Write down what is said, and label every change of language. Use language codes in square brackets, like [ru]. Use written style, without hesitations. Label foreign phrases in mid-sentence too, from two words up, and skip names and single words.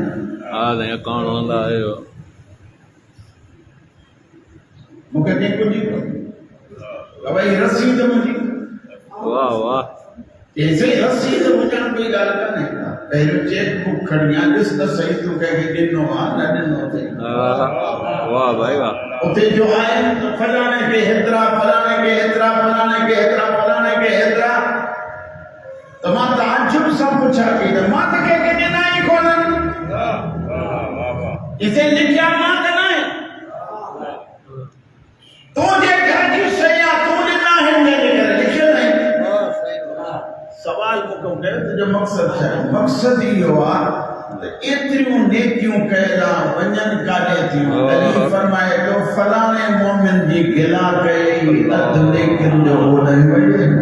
[sd] हा साईं अकाउंट हूंदा आहियो मूंखे कंहिं कुझु भई रसीद मुंहिंजी [ur] واہ واہ [sd] ऐसे रसीद हुजण कोई ॻाल्हि कान्हे पहिरियों चेक बुक खणी आ ॾिस त सही तूं कंहिंखे ॾिनो आहे न ॾिनो अथई [ur] واہ بھائی واہ [sd] उते जो आहे त फलाणे खे हेतिरा फलाणे खे हेतिरा फलाणे खे हेतिरा फलाणे खे हेतिरा त मां ताजुब सां पुछां की त मां त कंहिंखे ॾिना ई कोन्हनि इते लिखिया मां त न आहे तूं जे घर जी शइ आहे तूं ॾिना आहिनि जंहिंजे करे लिखियल आहिनि सवाल मूंखे कयो त जो मक़सदु छा आहे मक़सदु इहो आहे त एतिरियूं नेकियूं कयल वञनि काॾे थियूं अली फरमाए थो फलाणे मोमिन जी गिला कई अधु नेकियुनि जो ओॾे वञे